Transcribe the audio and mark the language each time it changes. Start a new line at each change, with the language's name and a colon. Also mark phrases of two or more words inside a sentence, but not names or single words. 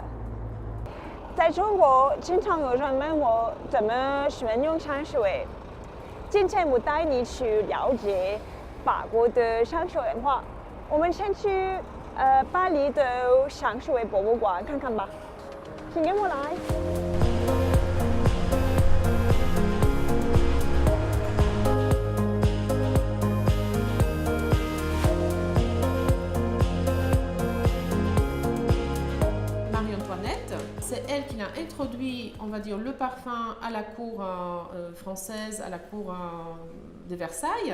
Chinese: 在中国，经常有人问我怎么选用香水。今天我带你去了解法国的香水文化。我们先去巴黎的香水博物馆看看吧。请跟我来。
French: C'est elle qui a introduit, on va dire, le parfum à la cour française, à la cour de Versailles.